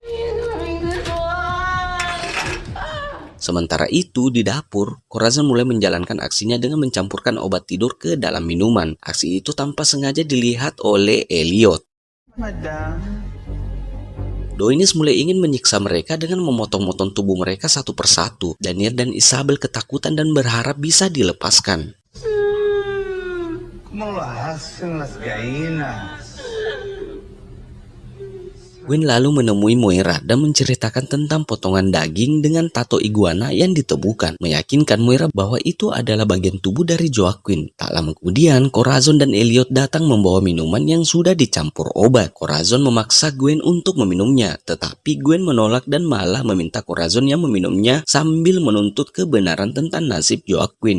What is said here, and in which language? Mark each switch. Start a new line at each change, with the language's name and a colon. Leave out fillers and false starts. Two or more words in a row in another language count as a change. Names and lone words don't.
Indonesian: Sementara itu, di dapur, Corazon mulai menjalankan aksinya dengan mencampurkan obat tidur ke dalam minuman. Aksi itu tanpa sengaja dilihat oleh Elliot. Madam. Doinis mulai ingin menyiksa mereka dengan memotong-motong tubuh mereka satu persatu. Daniel dan Isabel ketakutan dan berharap bisa dilepaskan.
Spanish: ¿Cómo lo hacen las gallinas?
Indonesian: Gwen lalu menemui Moira dan menceritakan tentang potongan daging dengan tato iguana yang ditemukan, meyakinkan Moira bahwa itu adalah bagian tubuh dari Joaquin. Tak lama kemudian, Corazon dan Elliot datang membawa minuman yang sudah dicampur obat. Corazon memaksa Gwen untuk meminumnya, tetapi Gwen menolak dan malah meminta Corazon yang meminumnya sambil menuntut kebenaran tentang nasib Joaquin.